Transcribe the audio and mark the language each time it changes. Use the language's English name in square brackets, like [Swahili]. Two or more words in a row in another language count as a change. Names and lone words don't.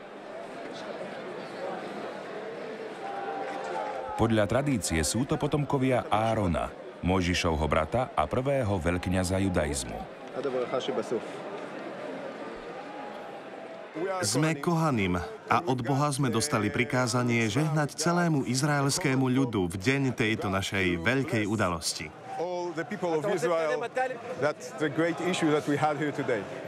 [Slovak] Podľa tradície sú to potomkovia Árona, Mojžišovho brata a prvého veľkňaza judaizmu. Sme Kohanim a od Boha sme dostali prikázanie žehnať celému izraelskému ľudu v deň tejto našej veľkej udalosti. [English] the people of Israel that the great issue that we had here today.